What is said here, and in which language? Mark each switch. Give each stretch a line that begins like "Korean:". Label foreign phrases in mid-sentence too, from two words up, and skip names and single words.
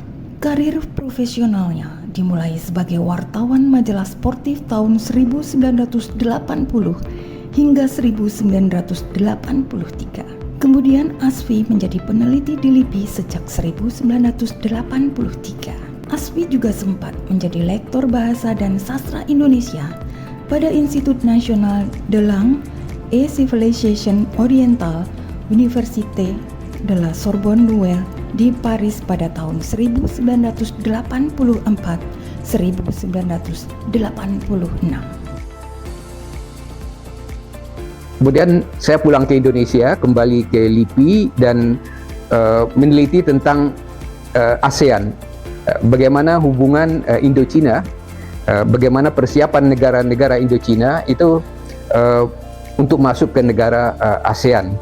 Indonesian: Karir profesionalnya dimulai sebagai wartawan majalah sportif tahun 1980 hingga 1983. Kemudian Asfi menjadi peneliti di LIPI sejak 1983. Asfi juga sempat menjadi lektor bahasa dan sastra Indonesia pada Institut National de Langue et Civilisation Orientale Université de la Sorbonne Nouvelle di Paris pada tahun 1984-1986. Kemudian saya pulang ke Indonesia, kembali ke LIPI dan meneliti tentang ASEAN, bagaimana hubungan Indo-Cina, bagaimana persiapan negara-negara Indo-Cina itu untuk masuk ke negara ASEAN.